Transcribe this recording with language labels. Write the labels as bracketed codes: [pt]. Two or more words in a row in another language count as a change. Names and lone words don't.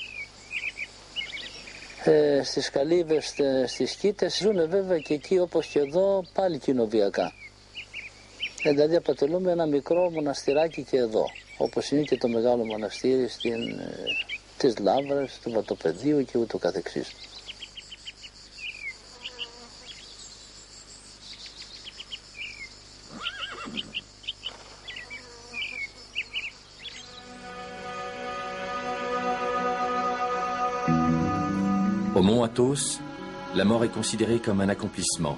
[el] Στις καλύβες, στις σκήτες ζουν βέβαια και εκεί όπως και εδώ πάλι κοινοβιακά. Δηλαδή αποτελούμε ένα μικρό μοναστηράκι και εδώ, όπως είναι και το μεγάλο μοναστήρι της Λάβρας, του Βατοπεδίου και ούτω καθεξής. [fr] Au mont Athos, la mort est considérée comme un accomplissement.